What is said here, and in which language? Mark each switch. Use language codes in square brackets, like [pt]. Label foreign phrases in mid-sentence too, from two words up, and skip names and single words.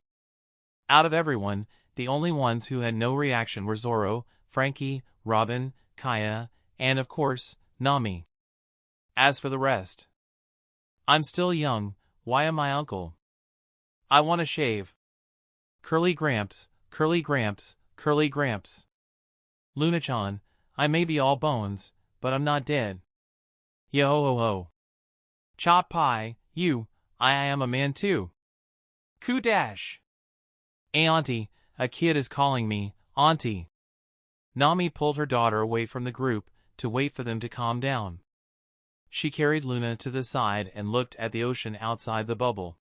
[en] Out of everyone, the only ones who had no reaction were Zoro, Frankie, Robin, Kaya, and of course, Nami. As for the rest, I'm still young, why am I uncle? I want to shave. Curly Gramps, Curly Gramps, Curly Gramps. Luna-chan, I may be all bones, but I'm not dead. Yo-ho-ho. Chop Pie, I am a man too. Kudash. Auntie, a kid is calling me, Auntie. Nami pulled her daughter away from the group to wait for them to calm down. She carried Luna to the side and looked at the ocean outside the bubble.